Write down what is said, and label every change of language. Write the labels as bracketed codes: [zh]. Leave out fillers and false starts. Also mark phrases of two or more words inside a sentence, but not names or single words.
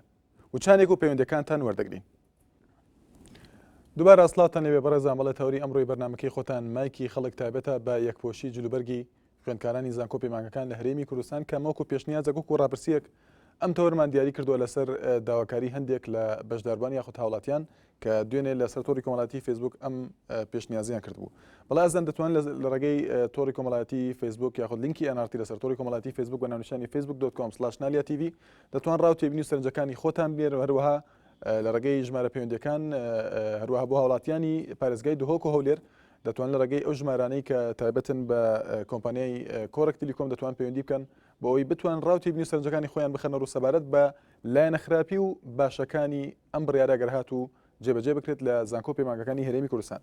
[ckb] وچانێک و پەیوەندەکانتان وەردەگرین. دووبارە ئەسڵاتان لێبێ بەڕێزان بەڵێ تەوری ئەمڕۆی بەرنامەکەی خۆتان مایکی خەڵک تایبەتە بە یەکپۆشی جلوبەرگی خوێندکارانی زانکۆ پەیمانگەکان لە هەرێمی کوردستان کە مەوکو پێشنیازێک وەکو ڕاپرسیەک ئەم تەوەرمان دیاری کردووە لەسەر داواکاری هەندێک لە بەشداربوانی یاخود هاوڵاتیان کە دوێنێ لەسەر تۆڕی کۆمەڵایەتی فیسبوک ئەم پێشنیازیان کردبوو. بەڵام ئەزان دەتوان لە ڕێگەی تۆڕی کۆمەڵایەتی فیسبوک یاخود لینکی NRT لەسەر تۆڕی کۆمەڵایەتی فیسبوک بە ناونیشانی facebook.com/nalia.tv دەتوان ڕاو تێبینی و سەرنجەکانی خۆتان بێن و هەروەها لە ڕێگەی ژمارە پەیوەندیەکان هەروەها بۆ هاوڵاتیانی پارێزگای دهۆک و هەولێر دەتوان لە ڕێگەی ئەو ژمارانەی کە تایبەتن بە کۆمپانیای کۆرەک تیلیکۆم دەتوان پەیوەندی بکەن بۆ ئەوەی بتوان ڕاو تێبینی و سەرنجەکانی خۆیان بخەنە ڕوو سەبارەت بە لایەنە خراپی و باشەکانی ئەم بڕیارە ئەگەر هاتوو جێبەجێ بکرێت لە زانکۆ پەیمانگەکانی هەرێمی کوردستان.